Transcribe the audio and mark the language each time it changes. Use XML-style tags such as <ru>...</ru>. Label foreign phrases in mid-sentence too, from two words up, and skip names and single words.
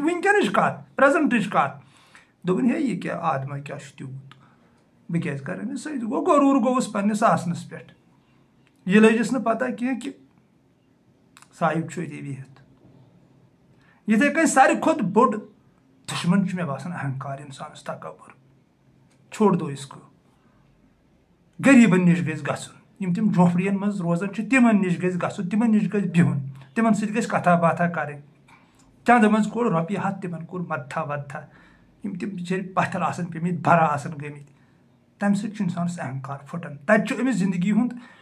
<ks>وٕنکیٚنٕچ کَتھ پرٛٮ۪زَنٹٕچ کَتھ دوٚپُن ہے یہِ کیٛاہ آدما کیٛاہ چھُ تیوٗت بہٕ کیٛازِ کَرٕ أمِس سۭتۍ گوٚو غروٗر گوٚوُس پنٛنِس آسنَس پٮ۪ٹھ یہِ لٔجِس نہٕ پَتہ کینٛہہ کہِ صاحب چھُ أتی بِہِتھ یِتھَے کٔنۍ ساروی کھۄتہٕ بوٚڑ دُشمن چھُ مےٚ باسان اہنکار اِنسانَس</ks> <ur>تکبر چھوڑ دو اس کو</ur> <ks>غریٖبن نِش گژھِ گژھُن یِم تِم جھونپڑِین منٛز روزان چھِ تِمن نِش گژھِ گژھُن تِمن نِش گژھِ بِہُن تِمن سۭتۍ گژھِ کتھا باتھا کَرٕنۍ چندٕ منٛز کوٚڑ رۄپیہِ ہتھ تِمن کوٚر مدتھا ودتھا یِم تِم بِچٲرۍ پتھر آسان پیٚمٕتۍ بَرا آسان گٔمٕتۍ تَمہِ سۭتۍ چھُ اِنسانس اہنکار پھٕٹان تَتہِ چھُ أمِس زندگی ہُنٛد</ks>